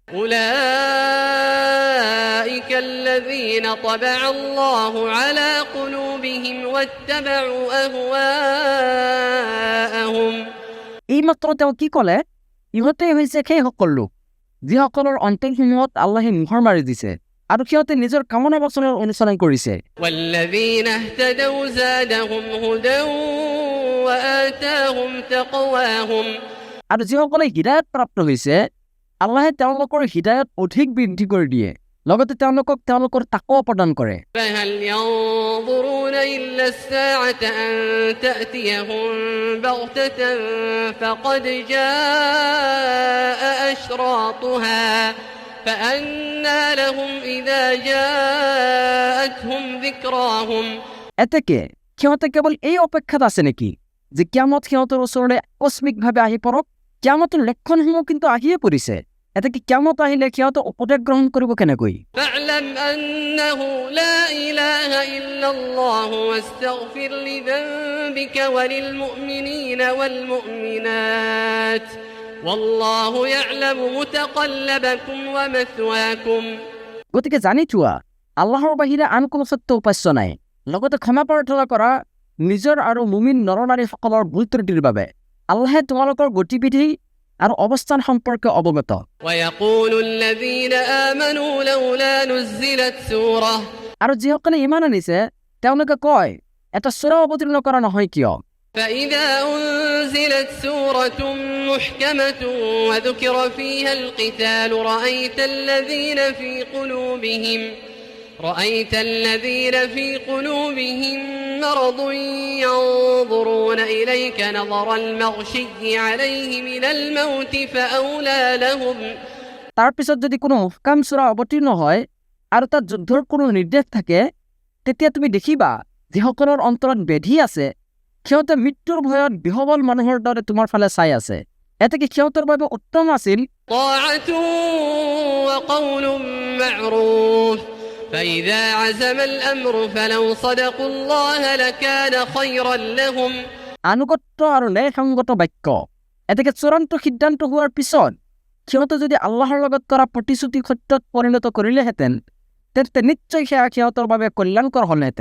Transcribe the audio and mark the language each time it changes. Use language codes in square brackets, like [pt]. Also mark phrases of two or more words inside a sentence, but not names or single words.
[ar] أولئك الذين طبع الله على قلوبهم واتبعوا أهواءهم [as] এইমাত্ৰ তেওঁ কি ক'লে ইহঁতেই হৈছে সেইসকল লোক যিসকলৰ অন্তৰসমূহত আল্লাহে মোহৰ মাৰি দিছে আৰু সিহঁতে নিজৰ কামনা বাসনাৰ অনুসৰণ কৰিছে [ar] والذين اهتدوا زادهم هدى وآتاهم تقواهم [as] আৰু যিসকলে হিদায়ত প্ৰাপ্ত হৈছে আল্লাহে তেওঁলোকৰ হিদায়ত অধিক বৃদ্ধি কৰি দিয়ে লগতে তেওঁলোকক তেওঁলোকৰ তাকৱা প্ৰদান কৰে [ar] فهل ينظرون إلا الساعة أن تأتيهم بغتة فقد جاء أشراطها فأنى لهم إذا جاءتهم ذكراهم [as] এতেকে সিহঁতে কেৱল এই অপেক্ষাত আছে নেকি যে কিয়ামত সিহঁতৰ ওচৰলৈ আকস্মিকভাৱে আহি পৰক কিয়ামতৰ লক্ষণসমূহ কিন্তু আহিয়ে পৰিছে এতেকে কিয়ামত আহিলে সিহঁতে উপদেশ গ্ৰহণ কৰিব কেনেকৈ [ar] فاعلم أنه لا إله إلا الله واستغفر لذنبك وللمؤمنين والمؤمنات والله يعلم متقلبكم ومثواكم [as] গতিকে জানি থোৱা আল্লাহৰ বাহিৰে আন কোনো সত্য উপাস্য নাই লগতে ক্ষমা প্ৰাৰ্থনা কৰা নিজৰ আৰু মুমিন নৰনাৰীসকলৰ ভুল ত্ৰুটিৰ বাবে আল্লাহে তোমালোকৰ গতিবিধি আৰু অৱস্থান সম্পৰ্কে অৱগত [ar] ويقول الذين آمنوا لولا نزلت سورة [as] আৰু যিসকলে ইমান আনিছে তেওঁলোকে কয় এটা সূৰা অৱতীৰ্ণ কৰা নহয় কিয় [ar] فإذا أنزلت سورة محكمة وذكر فيها القتال رأيت الذين في قلوبهم مرض ينظرون إليك نظر المغشي عليه من الموت فأولى لهم [as] তাৰ পিছত যদি কোনো মুহকাম সূৰা অৱতীৰ্ণ হয় আৰু তাত যুদ্ধৰ কোনো নিৰ্দেশ থাকে তেতিয়া তুমি দেখিবা যিসকলৰ অন্তৰত বেধি আছে সিহঁতে মৃত্যুৰ ভয়ত বিহবল মানুহৰ দৰে তোমাৰ ফালে চাই আছে এতেকে সিহঁতৰ বাবে উত্তম আছিল [ar] طاعة وقول معروف فإذا عزم الأمر فلو صدقوا الله لكان خيرا لهم [as] আনুগত্য আৰু ন্যায়সংগত বাক্য এতেকে চূড়ান্ত সিদ্ধান্ত হোৱাৰ পিছত সিহঁতে যদি আল্লাহৰ লগত কৰা প্ৰতিশ্ৰুতি সত্যত পৰিণত কৰিলেহেঁতেন তেন্তে নিশ্চয় সেয়া সিহঁতৰ বাবে কল্যাণকৰ হ'লহেঁতেন।